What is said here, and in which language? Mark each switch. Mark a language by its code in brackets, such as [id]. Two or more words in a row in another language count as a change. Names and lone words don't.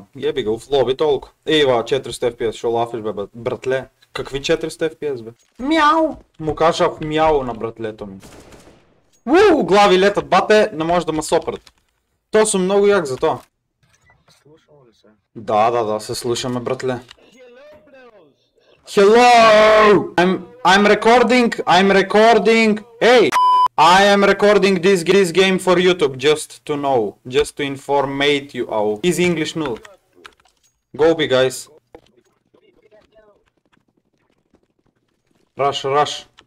[mk] Јеби го, в лоби толку. Ева, 400 FPS, што лафиш бе, братле? Какви 400 FPS бе? Мяу! Му кажав мяу на братлето ми. Глави летат, бате, не може да ме сопрат. То сум многу јак за тоа. Слушало ли се? Да, се слушаме, братле. [en] Hello! I'm recording. Hey! I am recording this game for YouTube, just to know, just to informate you all. Easy English null. Go B, guys. Rush.